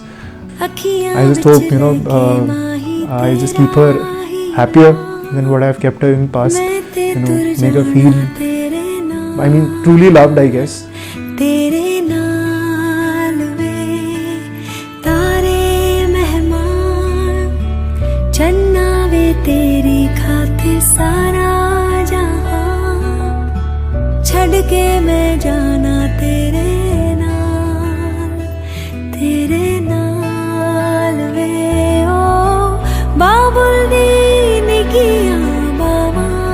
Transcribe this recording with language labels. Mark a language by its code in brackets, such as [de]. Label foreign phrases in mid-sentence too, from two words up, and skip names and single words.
[en] I just hope I just keep her happier than what I've kept her in past. Make her feel, truly loved, I guess. [pa] ਛੱਡ ਕੇ ਮੈਂ ਜਾਣਾ ਤੇਰੇ ਨਾਲ ਵੇ ਓ ਬਾਬੁਲ ਦੀ ਨਿੱਕੀਆ ਬਾਬਾ